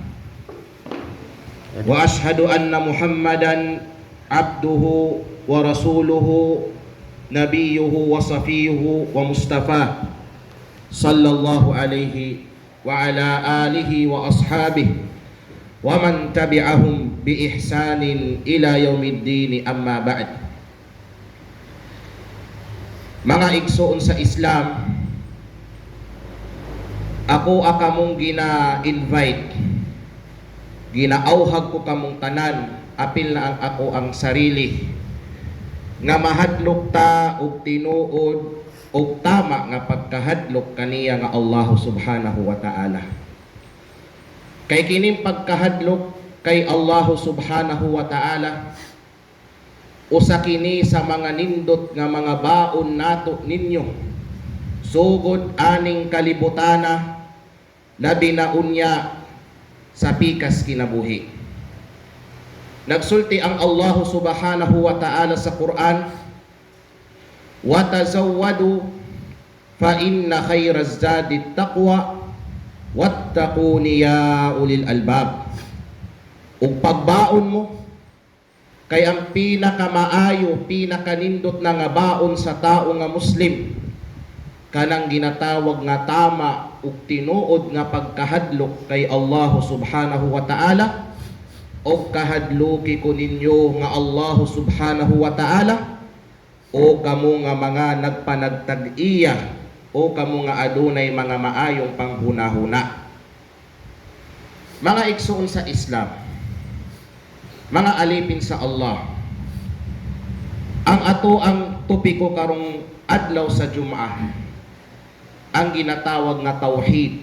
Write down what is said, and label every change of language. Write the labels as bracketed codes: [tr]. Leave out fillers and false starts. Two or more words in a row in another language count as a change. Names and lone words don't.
[ar] وأشهد أن محمدا عبده ورسوله نبيه وصفيه ومصطفاه صلى الله عليه وعلى آله وأصحابه ومن تبعهم بإحسان إلى يوم الدين. أما بعد. [ceb] Mga igsoon sa Islam, ako akamong gina-invite, ginaauhag ko kamong tanan, apil na ang ako ang sarili, nga mahadlok ta og tinuod og tama nga pagkahadlok kaniya nga [ar] الله سبحانه وتعالى. [ceb] Kay kining pagkahadlok kay [ar] الله سبحانه وتعالى, [ceb] usa kini sa mga nindot nga mga baon nato ninyo sugod aning kalibutana na binaunya sa pikas kinabuhi. Nagsulti ang [ar] الله سبحانه وتعالى [ceb] sa Quran, [ar] وتزودوا فإن خير الزاد التقوى واتقون يا أولي الألباب. [ceb] Ug pagbaon mo kay ang pinakamaayo, pinakanindot na nga baon sa tao nga Muslim, kanang ginatawag nga tama ug tinuod nga pagkahadlok kay [ar] الله سبحانه وتعالى, [ceb] o kahadloki ko ninyo nga [ar] الله سبحانه وتعالى, [ceb] o kamo nga mga nagpanagtag-iya, o kamo nga adunay mga maayong panghunahuna. Mga igsoon sa Islam, mga alipin sa Allah, ang ato ang topiko karong adlaw sa Jum'ah ang ginatawag nga tauhid.